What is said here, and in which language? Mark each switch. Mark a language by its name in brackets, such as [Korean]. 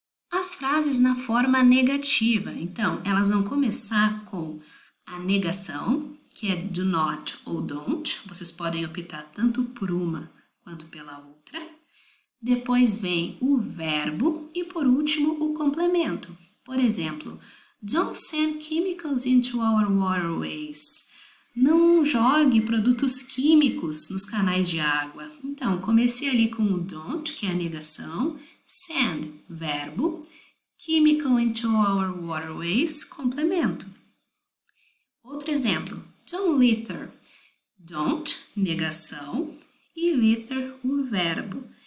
[Portuguese] As frases na forma negativa, então, elas vão começar com a negação, que é do not ou don't. Vocês podem optar tanto por uma quanto pela outra. Depois vem o verbo e, por último, o complemento. Por exemplo, [English] don't send chemicals into our waterways. [Portuguese] Não jogue produtos químicos nos canais de água. Então, comecei ali com o don't, que é a negação, send, verbo, [English] chemical into our waterways, [Portuguese] complemento. Outro exemplo, [English] don't litter. [Portuguese] Don't, negação, e litter, o verbo.